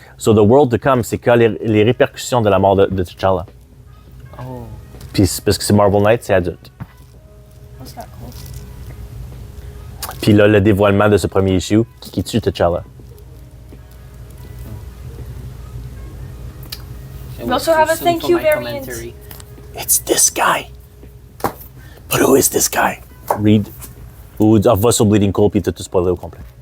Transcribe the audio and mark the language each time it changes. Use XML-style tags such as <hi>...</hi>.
<fr>So, The World to Come, c'est que les répercussions de la mort de T'Challa. Oh. Puis, parce que c'est Marvel Knights, c'est adulte.</fr> <en>That's not cool.</en> <fr>Puis là, le dévoilement de ce premier issue qui tue T'Challa.</fr> <en>We also have a thank you variant. It's this guy. But who is this guy? Read.</en> <fr>Ou va sur Bleeding Cool puis t'as tout spoilé au complet.</fr>